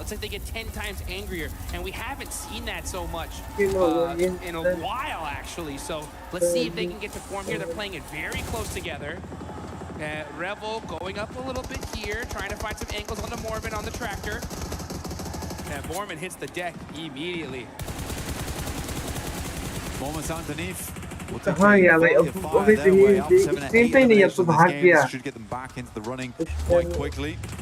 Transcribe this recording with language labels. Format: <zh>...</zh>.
<en>It's like they get 10 times angrier, and we haven't seen that so much in a while, actually. So let's see if they can get to form here. They're playing it very close together. Revel going up a little bit here, trying to find some angles on the Mormon on the tractor. And Mormon hits the deck immediately. Mormon's underneath.</en> <hi>हाँ यार भाई अब भी screen पे नहीं अब तो भाग गया</hi> <en>should get them back into the running quite quickly.</en>